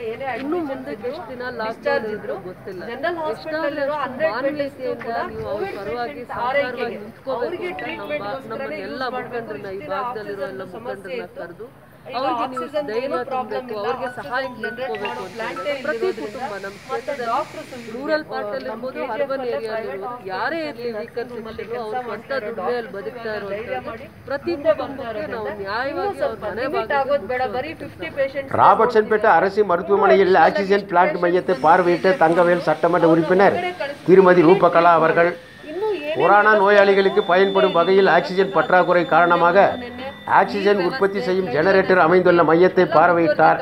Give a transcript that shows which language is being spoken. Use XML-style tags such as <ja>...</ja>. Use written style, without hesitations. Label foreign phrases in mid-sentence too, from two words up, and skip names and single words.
<kn>ಏನೇ ಇನ್ನು ಮುಂದೆ ಎಷ್ಟು ದಿನ ಡಿಸ್ಚಾರ್ಜ್ ಇದ್ರು</kn> <en>general hospital</en> <kn>ಅಲ್ಲಿರೋ 100 ಬೆಡ್ ಕೂಡ ಕೋವಿಡ್ ಪರವಾಗಿ ಆರೈಕೆಗೆ ಅವರಿಗೆ ಟ್ರೀಟ್ಮೆಂಟ್ ಎಲ್ಲ ಮುಖಂಡರನ್ನ ಈ ಭಾಗದಲ್ಲಿರೋ ಎಲ್ಲ ಮುಖಂಡರನ್ನ ಕರೆದು ಅವ್ರಿಗೆ ನೀವು ಧೈರ್ಯ ತುಂಬಬೇಕು, ಅವ್ರಿಗೆ ಸಹಾಯ ನಿಂತ್ಕೋಬೇಕು ಅಂತ ಪ್ರತಿ ಕುಟುಂಬ ನಮ್ಮ ಕ್ಷೇತ್ರದಲ್ಲಿ</kn> <en>rural partalli</en> <kn>ಇರ್ಬೋದು,</kn> <en>urban areadalli</en> <kn>ಯಾರೇ ಇರಲಿ</kn> <en>weaker section</en> <kn>ಅವ್ರ ಸ್ವಂತ ದುಡ್ಮೆಯಲ್ಲಿ ಬದುಕ್ತಾ ಇರುವಂಥದ್ದು ಪ್ರತಿ ಕುಟುಂಬಕ್ಕೆ ನಾವು ನ್ಯಾಯವಾಗಿ ಅವ್ರ ಮನೆ ಆಗೋದು ಬೇಡ. ಬರೀ 50 ಪೇಷಂಟ್.</kn> <ta>ராபர்ட்சன்பேட்டை அரசு மருத்துவமனையில்</ta> <en>oxygen plant</en> <ta>மையத்தை பார்வையிட்ட தங்கவேல் சட்டமன்ற உறுப்பினர் திருமதி ரூபகலா அவர்கள் கொரோனா நோயாளிகளுக்கு பயன்படும் வகையில் ஆக்சிஜன் பற்றாக்குறை காரணமாக ஆக்சிஜன் உற்பத்தி செய்யும் ஜெனரேட்டர் அமைந்துள்ள மையத்தை பார்வையிட்டார்.</ta>